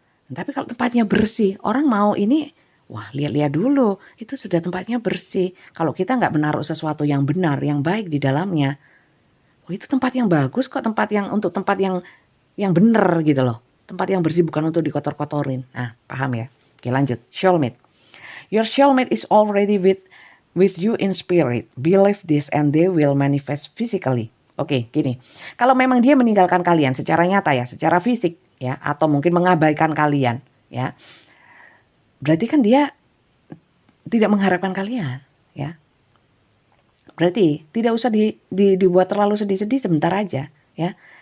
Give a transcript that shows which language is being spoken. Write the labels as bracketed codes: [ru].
[id] Tapi kalau tempatnya bersih, orang mau ini, wah lihat-lihat dulu, itu sudah tempatnya bersih. Kalau kita nggak menaruh sesuatu yang benar, yang baik di dalamnya, oh itu tempat yang bagus kok, tempat yang benar gitu loh. Tempat yang bersih bukan untuk dikotor-kotorin. Nah, paham ya? Oke, lanjut. Soulmate. [en] Your soulmate is already with you in spirit. Believe this and they will manifest physically. [id] Oke, gini. Kalau memang dia meninggalkan kalian secara nyata ya, secara fisik ya, atau mungkin mengabaikan kalian ya, berarti kan dia tidak mengharapkan kalian, ya. Berarti tidak usah dibuat terlalu sedih-sedih, sebentar aja, ya.